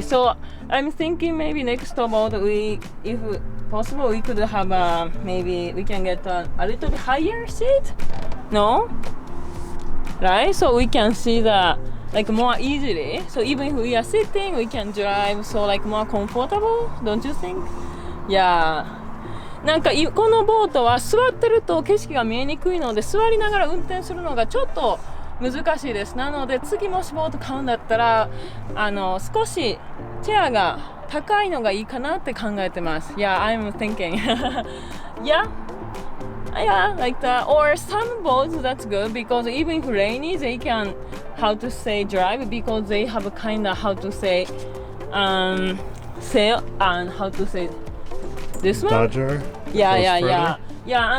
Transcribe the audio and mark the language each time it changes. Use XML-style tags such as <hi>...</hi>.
<en>So I'm thinking maybe next about if possible, we could have maybe we can get a little bit higher seat. No, right? So we can see the like more easily. So even if we are sitting, we can drive. So like more comfortable, don't you think? Yeah.</en> <ja>なんかこのボートは座ってると景色が見えにくいので座りながら運転するのがちょっと難しいです。なので次もしボート買うんだったら少しチェアが高いのがいいかなって考えてます。</ja> <en>Yeah, I'm thinking. Yeah, like that. Or some boats that's good because even if rainy, they can how to say drive because they have a kind of how to say sail and how to say this one. Dodger. Yeah.</en>